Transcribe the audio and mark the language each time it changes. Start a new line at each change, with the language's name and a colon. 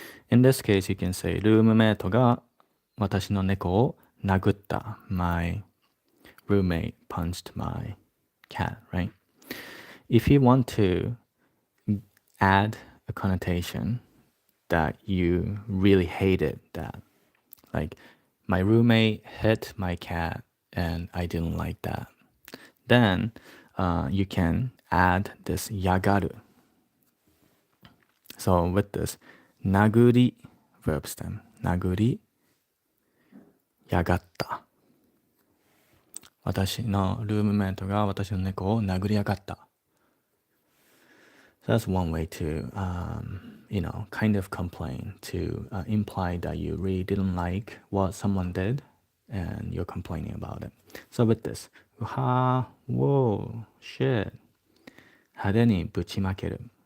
English: In this case, you can say
Japanese: ルームメイトが私の猫を殴った。
English: My roommate punched my cat, right? If you want to add a connotation that you really hated that, like my roommate hit my cat and I didn't like that, then you can add this yagaru. So with this, naguri verb stem, naguri yagatta.
Japanese: 私のルームメイトが私の猫を殴りやがった。
English: So that's one way to, kind of complain, to imply that you really didn't like what someone did and you're complaining about it. So with this, whoa, shit.
Japanese: 派手にぶちまける。